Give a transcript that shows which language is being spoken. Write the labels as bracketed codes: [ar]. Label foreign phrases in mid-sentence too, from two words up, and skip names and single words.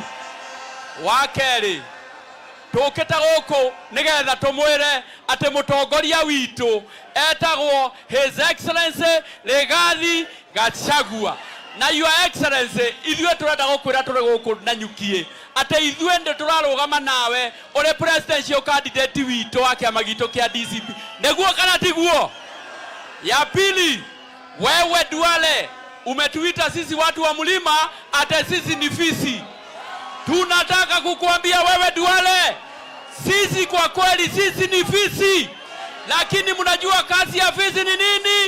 [ki] Wakeri tukita guku nigetha tumwire ati mutongoria witu etagwo His Excellency Rigathi Gachagua. Na [en] Your Excellency, [ki] ithue turenda gukwira turi guku Nanyuki ati ithue ndi turarugama nawe uri [en] presidential candidate [ki] witu wa kiama gitu kia DCP. Neguo kana tiguo? [sw] Ya pili, wewe Duale umetuita sisi watu wa mlima ate sisi ni fisi. Tunataka kukuambia wewe Duale, sisi kwa kweli sisi ni fisi. Lakini mnajua kazi ya fisi ni nini?